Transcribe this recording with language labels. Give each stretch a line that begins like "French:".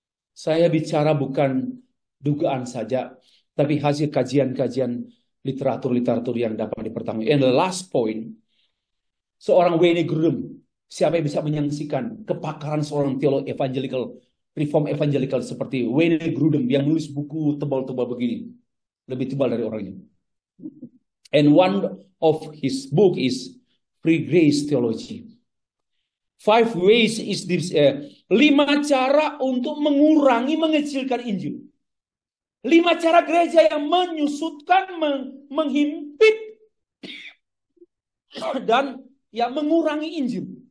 Indonesian: Saya bicara bukan dugaan saja, tapi hasil kajian-kajian literatur yang dapat dipertanggungjawabkan.
English: And the last point,
Indonesian: seorang Wayne Grudem, siapa yang bisa menyaksikan kepakaran seorang teolog evangelical, reform evangelical seperti Wayne Grudem yang menulis buku tebal-tebal begini, lebih tebal dari orangnya.
English: And one of his book is Free Grace Theology. 5 ways is this,
Indonesian: 5 cara untuk mengecilkan Injil. 5 cara gereja yang menyusutkan, menghimpit, dan yang mengurangi Injil.